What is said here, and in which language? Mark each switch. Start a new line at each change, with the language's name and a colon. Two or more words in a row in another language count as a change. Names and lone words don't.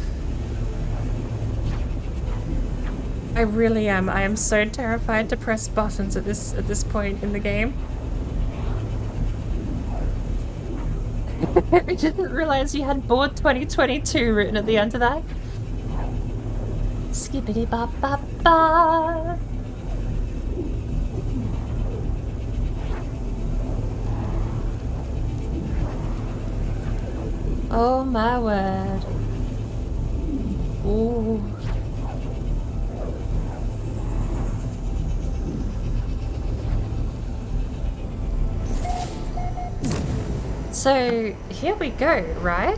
English: I really am. I am so terrified to press buttons at this point in the game. I didn't realize you had board 2022 written at the end of that. Skippity ba ba ba. Oh my word. Ooh. So here we go, right?